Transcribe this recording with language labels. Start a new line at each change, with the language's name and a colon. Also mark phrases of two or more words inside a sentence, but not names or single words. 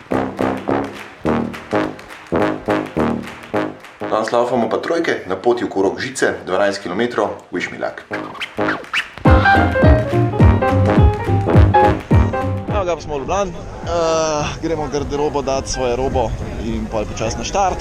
Slovenian: Danes laufamo pa trojke na poti okrog Žice, 12 km,
English: wish me luck.
Slovenian: Evo ga pa smo v Ljubljani, gremo v garderobo dati svoje robo in pol počas na štart.